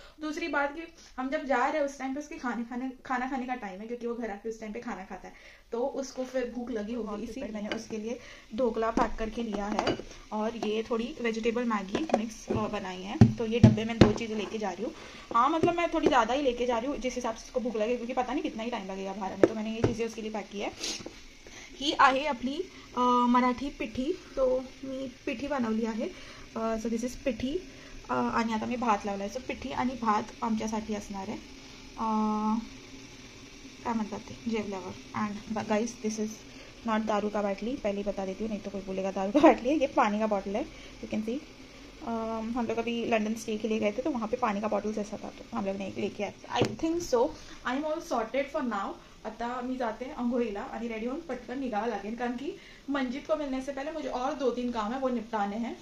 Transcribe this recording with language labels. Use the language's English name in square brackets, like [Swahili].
[Hindi] दूसरी बात कि हम जब जा रहे हैं उस टाइम पे उसके खाना खाने का टाइम है, क्योंकि वो घर आके उस टाइम पे खाना खाता है तो उसको फिर भूख लगी होगी। इसी मैंने उसके लिए ढोकला पैक करके लिया है और ये थोड़ी वेजिटेबल मैगी मिक्स बनाई है। तो ये डब्बे में 2 चीज़ें लेके जा रही हूँ। हाँ मतलब मैं थोड़ी ज़्यादा ही लेके जा रही हूँ जिस हिसाब से उसको भूख लगे, क्योंकि पता नहीं कितना ही टाइम लगेगा बाहर में। तो मैंने ये चीज़ें उसके लिए पैक की है। [Marathi] ही आहे आपली मराठी पिठी, तो मी पिठी बनवली आहे। [English] so this is [Marathi] पिठी आणि आता मी भात लावला आहे। सो पिठी आणि भात आमच्यासाठी असणार आहे, क्या म्हणतात ते, जेवल्यावर। [English] and guys this is not [Hindi] दारू का बाटली, पहले ही बता देती हूँ नहीं तो कोई बोलेगा दारू का बाटली है। ये पानी का बॉटल है, [English] You can see. [Hindi] हम लोग अभी लंदन स्टे के लिए गए थे तो वहाँ पे पानी का बॉटल जैसा था तो हम लोग ने लेके आए। [English] I think so I am all sorted for now. [Marathi] आता मी जाते अंघोळीला आणि रेडी होऊन पटकन निघावं लागेल, [Hindi] कारण की मंजीत को मिलने से पहले मुझे और 2-3 काम है वो निपटाने हैं।